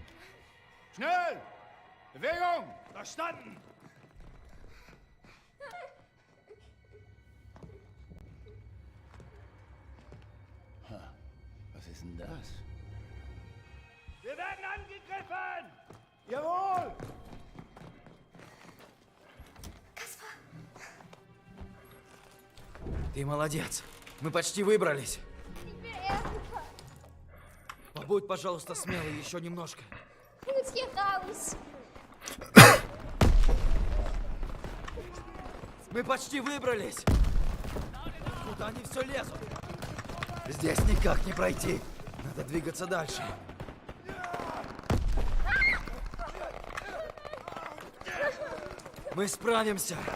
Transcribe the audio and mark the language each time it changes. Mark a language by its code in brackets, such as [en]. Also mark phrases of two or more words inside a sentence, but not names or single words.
[de] Schnell! Bewegung! Verstanden! Was ist denn das? Wir werden angegriffen! Jawohl! [ru] Ты молодец. Мы почти выбрались. [de] Ich will Erika. [ru] Побудь, пожалуйста, смелый еще немножко. [de] Bring uns hier raus. [ru] Мы почти выбрались. Куда они все лезут? Здесь никак не пройти. Надо двигаться дальше. Мы справимся.